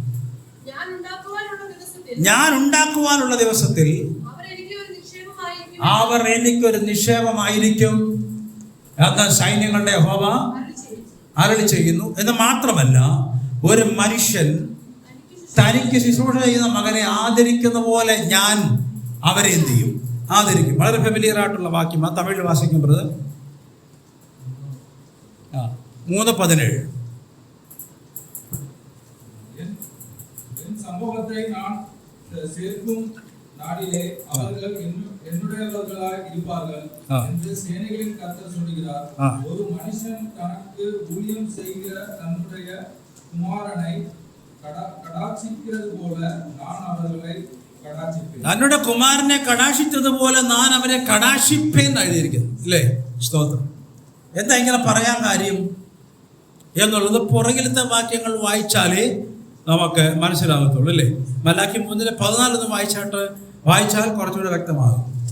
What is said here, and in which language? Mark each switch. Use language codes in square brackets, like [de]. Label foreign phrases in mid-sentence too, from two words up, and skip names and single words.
[ml] ഞാൻ ഉണ്ടാക്കുവാനുള്ള ദിവസത്തിൽ അവർ എനിക്കൊരു നിക്ഷേപമായിരിക്കും എന്ന് സൈന്യങ്ങളുടെ യഹോവ അരുളി ചെയ്യുന്നു. എന്ന് മാത്രമല്ല, ഒരു മനുഷ്യൻ തനിക്ക് ശുശ്രൂഷ ചെയ്യുന്ന മകനെ ആദരിക്കുന്ന പോലെ ഞാൻ അവരെ എന്ത് ചെയ്യും? ആദരിക്കും. വളരെ ഫെമിലിയർ ആയിട്ടുള്ള വാക്യം. ആ തമിഴിൽ വാസിക്കും ബ്രദർ. 3:17. [ta] சமூகத்தை நான் சேர்க்கும் நாடிலே அவர்கள் என்னுடையவர்களாய் இருப்பார்கள் என்று சேனைகளின் கர்த்தர் சொல்கிறார். ஒரு மனுஷன் தனக்கு ஊழியம் செய்கிற தன்னுடைய குமாரனை கடாட்சிக்கிறது போல நான் அவர்களை கடாட்சிப்பேன். [ml] തന്നുടെ കുമാരനെ കടാക്ഷിച്ചതുപോലെ ഞാൻ അവരെ കടാക്ഷിപ്പേൻ എഴുതിയിരിക്കുന്നു, ഇല്ലേ? സ്തോത്രം. എന്താ ഇങ്ങനെ പറയാൻ കാര്യം എന്നുള്ളത് പുറകിലത്തെ വാക്യങ്ങൾ വായിച്ചാലേ നമുക്ക് മനസ്സിലാകത്തുള്ളൂ, അല്ലേ? മലാക്കി 3:14 വായിച്ചാൽ കുറച്ചുകൂടെ വ്യക്തമാകും.